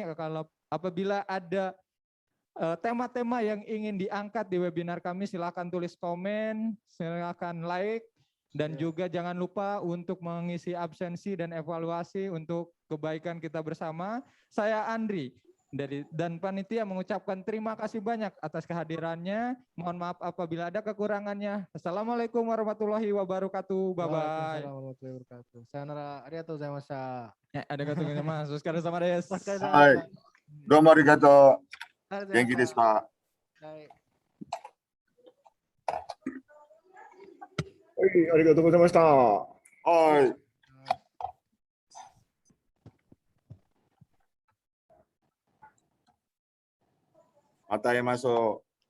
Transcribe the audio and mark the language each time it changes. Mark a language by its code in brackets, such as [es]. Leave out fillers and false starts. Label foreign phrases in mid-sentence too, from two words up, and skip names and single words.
[id] Kalau apabila ada tema-tema yang ingin diangkat di webinar kami, silakan tulis komen, silakan like, dan juga jangan lupa untuk mengisi absensi dan evaluasi untuk kebaikan kita bersama. Saya Andri dan panitia mengucapkan terima kasih banyak atas kehadirannya. Mohon maaf apabila ada kekurangannya. [ar] السلام عليكم ورحمة الله وبركاته. [en] Bye bye. [ar] وعليكم السلام ورحمة الله وبركاته. [ja] さようなら、ありがとうございました. [id] Ada kata mas, sekarang sama des. [ja] お疲れ様はいでした。どうもありがとありがとうう。元気ございました。ですか？はい。はい、ありがとうございました。はい。また会いましょう。